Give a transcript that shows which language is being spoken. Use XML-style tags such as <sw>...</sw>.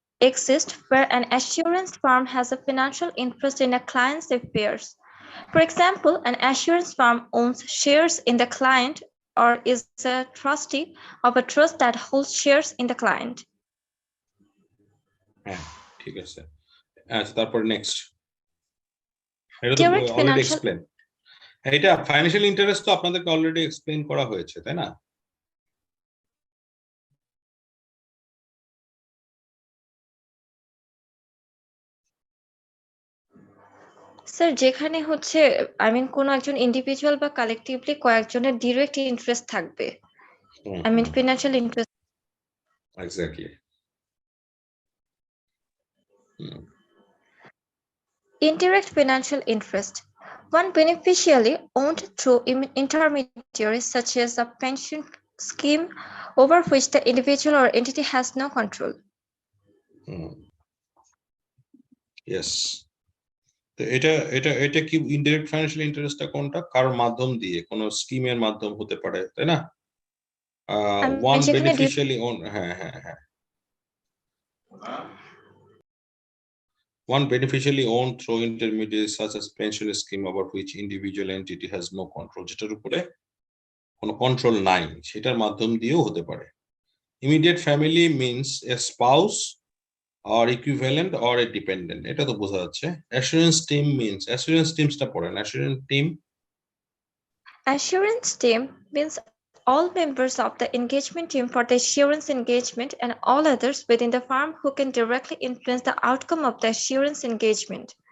<en>Exist where an assurance firm has a financial interest in a client's affairs. For example, an assurance firm owns shares in the client or is a trustee of a trust that holds shares in the client.</en> <bn>হ্যাঁ ঠিক আছে। আচ্ছা তারপর next, এটা তো already explain. এটা financial interest তো আপনাদেরকে অলরেডি এক্সপ্লেইন করা হয়েছে, তাই না? স্যার যেখানে হচ্ছে</bn> <en>I mean</en> <bn>কোনো একজন ইন্ডিভিজুয়াল বা কালেকটিভলি কয়েকজনের ডিরেক্ট ইন্টারেস্ট থাকবে, I mean financial interest.</bn> <en>Exactly. Indirect financial interest. One beneficially owned through intermediaries such as a pension scheme over which the individual or entity has no control. Yes.</en> <bn>তো এটা এটা এটা কি indirect financial ইন্টারেস্টটা কোনটা? কারোর মাধ্যম দিয়ে, কোনো স্কিমের মাধ্যম হতে পারে, তাই না?</bn> <en>one</en> <bn>যেখানে</bn> <en>beneficially own, হ্যাঁ হ্যাঁ হ্যাঁ, one beneficially owned through intermediaries such as pension scheme over which individual entity has no control,</en> <bn>যেটার উপরে কোনো কন্ট্রোল নাই, সেটার মাধ্যম দিয়েও হতে পারে।</bn> <en>immediate family means a spouse or equivalent or a dependent,</en> <bn>এটা তো বোঝা যাচ্ছে।</bn> <en>Assurance team means, assurance টিমসটা পড়েন। Assurance team, assurance team means all members of the engagement team for the assurance engagement and all others within the firm who can directly influence the outcome of the assurance engagement.</en>